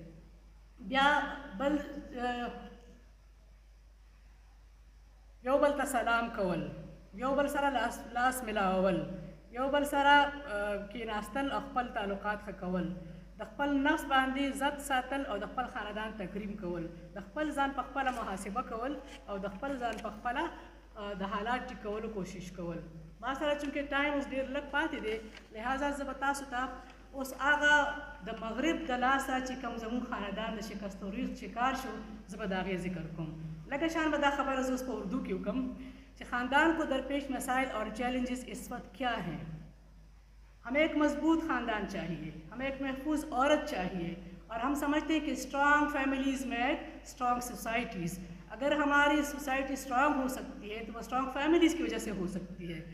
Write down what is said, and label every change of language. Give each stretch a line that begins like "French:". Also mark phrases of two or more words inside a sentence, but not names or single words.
Pashto: بیا بل یو بل ته سلام کول، یو بل سره لاس ملاول، یو بل سره کېناستل او خپل تعلقات ښه کول، د خپل نفس باندې عزت ساتل او د خپل خاندان تکریم کول، د خپل ځان په خپله محاسبه کول او د خپل ځان په خپله د حالات ټیکولو کوشش کول. ما سره چونکې ټایم اوس ډېر لږ پاتې دی لہذا زه به تاسو ته اوس هغه د مغرب د لاسه چې کوم زموږ خاندان د شکست وریښت شکار شو زه به د هغې ذکر کوم. لکه شان به دا خبره زه اوس په اردو کې وکړم چې
Urdu: خاندان کو درپیش مسائل اور چیلنجز اس وقت کیا ہیں. ہمیں ایک مضبوط خاندان چاہیے، ہمیں ایک محفوظ عورت چاہیے، اور ہم سمجھتے ہیں کہ
English: strong families make strong societies.
Urdu: اگر ہماری سوسائٹی اسٹرانگ ہو سکتی ہے تو وہ
English: strong families
Urdu: کی وجہ سے ہو سکتی ہے۔